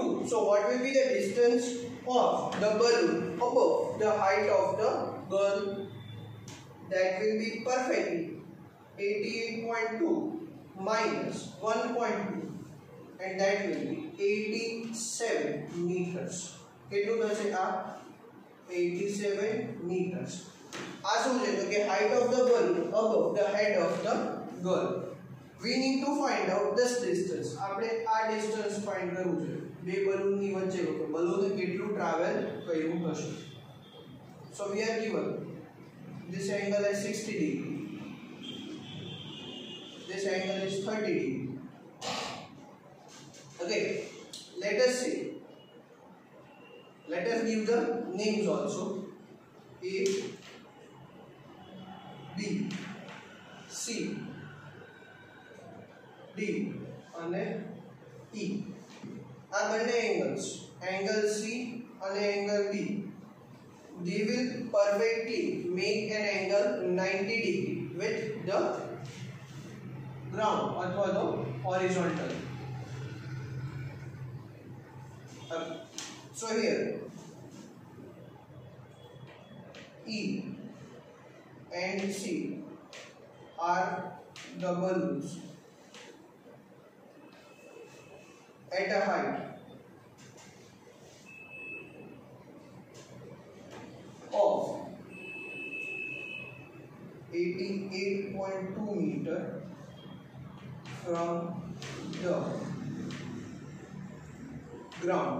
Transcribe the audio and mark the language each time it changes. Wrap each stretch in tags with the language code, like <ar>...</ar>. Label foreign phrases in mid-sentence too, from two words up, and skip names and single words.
<en>So what will be the distance of the balloon above the height of the girl? That will be perfectly 88.2 minus 1.2, and that will be 87 meters.</en> <gu>કેટલું થશે આ 87 meters. આ શું છે તો કે</gu> <en>height of the balloon above the head of the girl. We need to find out this distance.</en> <gu>આપણે આ distance find કરવું છે બે balloon ની વચ્ચે balloon કેટલું travel કર્યું હશે.</gu> <en>So we are given this angle is 60 degree, this angle is 30 degree. Okay, let us see, let us give the names also. A,</en> <gu>B, C, D અને E. આ બંને</gu> <en>angles, angle C અને angle B, they will perfectly make an angle 90 degree with the ground</en> <gu>અથવા તો</gu> <en>horizontal. So here E and C are the balloons at a height of 88.2 meter from the ground.</en>